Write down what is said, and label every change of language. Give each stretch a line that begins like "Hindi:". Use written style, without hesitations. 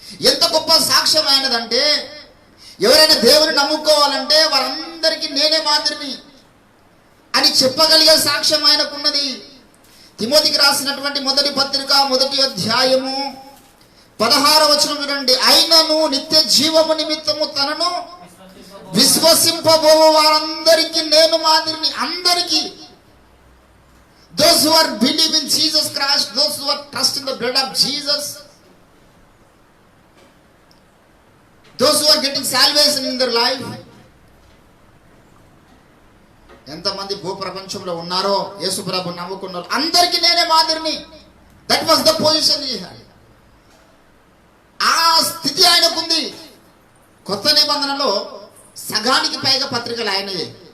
Telugu: ఎంత గొప్ప సాక్ష్యం అయినదంటే, ఎవరైనా దేవుని నమ్ముకోవాలంటే వారందరికీ నేనే మాదిరిని అని చెప్పగలిగే సాక్ష్యం ఆయనకున్నది. తిమోతికి రాసినటువంటి మొదటి పత్రిక 1వ అధ్యాయము 16వ వచనం వినండి. అయినను నిత్య జీవము నిమిత్తము తనను విశ్వసింపబోవు వారందరికీ నేను మాదిరిని. అందరికీ,
English: those who are believe in Jesus Christ, those who are trust in the blood of Jesus, those who are getting salvation in their life.
Telugu: ఎంతమంది భూప్రపంచంలో ఉన్నారో యేసు ప్రభు నమ్ముకున్నారు, అందరికీ నేనే మాదిరిని.
English: That was the position he had.
Telugu: ఆ స్థితి ఆయనకుంది. కొత్త నిబంధనలో సగానికి పైగా పత్రికలు ఆయనయే.